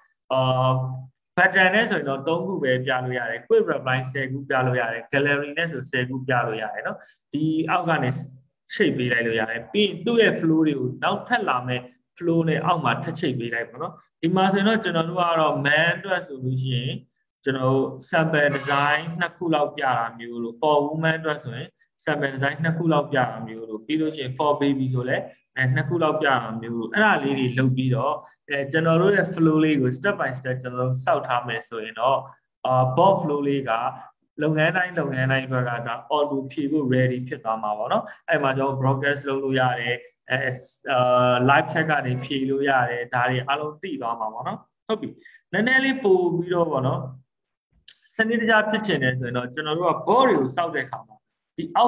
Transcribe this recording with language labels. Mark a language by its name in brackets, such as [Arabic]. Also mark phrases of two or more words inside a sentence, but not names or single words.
[Burmese] pattern နဲ့ဆိုရင်တော့3ခုပဲပြလို့ရတယ် [English] quick reply [Burmese] 10ခုပြလို့ရတယ် gallery နဲ့ဆို10ခုပြလို့ရတယ်เนาะဒီအောက်ကနေချိတ်ပေးလိုက်လို့ရတယ်ပြီးရင်သူ့ရဲ့ flow တွေကိုနောက်ထပ်လာမဲ့ flow နဲ့အောက်မှာထပ်ချိတ်ပေးလိုက်ပေါ့နော်ဒီမှာဆိုရင်တော့ကျွန်တော်တို့ကတော့ man အတွက်ဆိုလို့ရှိရင်ကျွန်တော်တို့ [English] sample design [Burmese] 2ခုလောက်ပြတာမျိုးလို့ [English] for woman [Burmese] အတွက်ဆိုရင် [English] sample design [Burmese] 2ခုလောက်ပြတာမျိုးလို့ပြီးလို့ရှိရင် [English] for baby [Burmese] ဆိုလည်း2ခုလောက်ပြတာမျိုးလို့အဲ့ဒါလေးတွေလုပ်ပြီးတော့ကျွန်တော်တို့ရဲ့ flow လေးကို [English] step by step [Burmese] ကျွန်တော်တို့စောက်ထားမယ်ဆိုရင်တော့ [English] bot flow [Burmese] လေးကလုပ်ငန်းတိုင်းဘက်ကဒါ auto ဖြည့်ဖို့ ready ဖြစ်သွားမှာပေါ့နော်အဲ့မှာကျွန်တော် broadcast လုပ်လို့ရတယ် [English] live chat [Burmese] ကနေဖြည့်လို့ရတယ်ဒါတွေအားလုံးသိသွားမှာပေါ့နော်ဟုတ်ပြီနည်းနည်းလေးပို့ပြီးတော့ပေါ့နော်စနစ်တကျဖြစ်ချင်တယ်ဆိုရင်တော့ကျွန်တော်တို့က bot တွေကိုစောက်တဲ့အခါမှာဒီအော